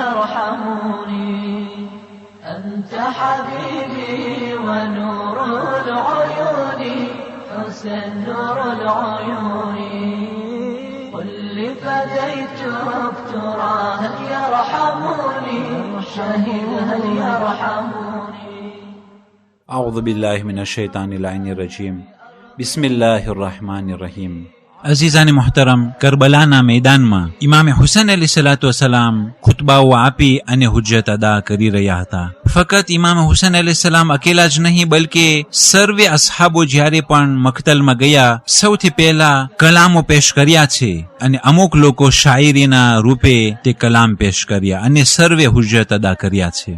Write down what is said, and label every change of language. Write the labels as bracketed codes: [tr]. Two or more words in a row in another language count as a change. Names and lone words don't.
[ar] يرحموني أنت حبيبي ونور العيون حسن نور العيون قل لي فديتك ترى هل يرحموني شهيد هل يرحموني أعوذ بالله من الشيطان اللعين الرجيم بسم الله الرحمن الرحيم [gu] અઝીઝાને મોહતરમ, કરબલાના મેદાનમાં ઇમામે હુસૈન [ar] عليه الصلاة والسلام [gu] ખુતબાઓ આપી અને હુજ્જત અદા કરી રહ્યા હતા. ફકત ઇમામે હુસૈન અલૈહિસ્સલામ અકેલા જ નહીં, બલકે સર્વે અસહાબો જ્યારે પણ મક્તલમાં ગયા, સૌથી પહેલા કલામો પેશ કર્યા છે અને અમુક લોકો શાયરીના રૂપે તે કલામ પેશ કર્યા અને સર્વે હુજ્જત અદા કર્યા છે.